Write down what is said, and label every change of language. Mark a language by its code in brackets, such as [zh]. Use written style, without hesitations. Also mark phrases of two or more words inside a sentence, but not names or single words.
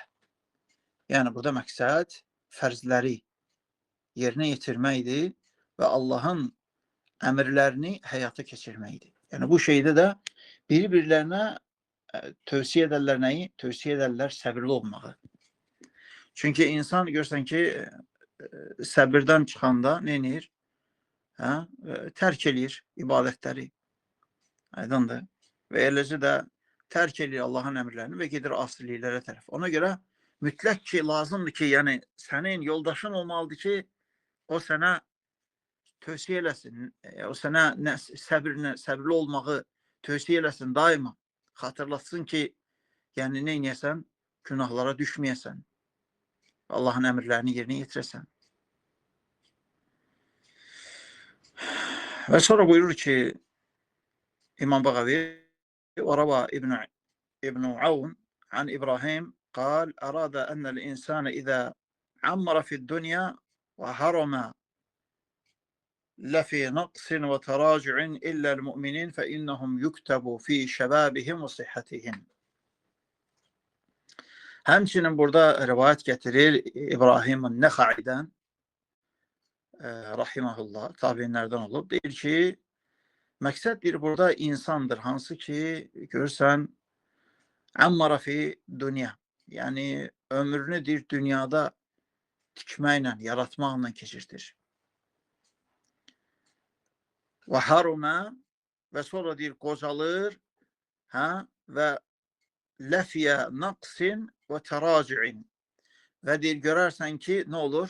[tr] Yani burada maksat ferzleri yerine getirmeydi ve Allah'ın emirlerini hayata geçirmeydi. Yani bu şeyde de birbirlerine tövsiye ederler neyi? Tövsiye ederler sabırlı olmağı. [az] Çünkü insan görsen ki səbirdən çıxanda nə edir? Tərk eləyir ibadətləri. Aydındır. Və eləcə də tərk eləyir Allahın əmrlərini və gedir asiliklərə tərəf. Ona görə mütləq ki, lazımdır ki, yəni sənin yoldaşın olmalıdır ki, o sənə tövsiyə eləsin, o sənə səbirli olmağı tövsiyə eləsin daima. Xatırlatsın ki, yəni nə edəsən? Günahlara düşməyəsən. [tr] Allah'ın emirlerini yerine getiresen. Ve sonra buyurur ki İmam Bagavi [ar] وروى ابن عون عن إبراهيم قال أراد أن الإنسان إذا عمر في الدنيا وهرم لفي نقص وتراجع إلا المؤمنين فإنهم يكتبوا في شبابهم وصحتهم. [az] Həmçinin burada rivayet getirir İbrahim'in Nekhai'den rahimahullah tabiinlerden olup deyir ki məqsəd bir burada insandır hansı ki görürsən [ar] عمر في الدنيا [az] yani ömrünü deyir dünyada tikməklə, yaratmaqla keçirtir. Və haruma və sonra deyir qocalır və [ar] لفي نقص وتراجع [az] və deyir görərsən ki ne olur?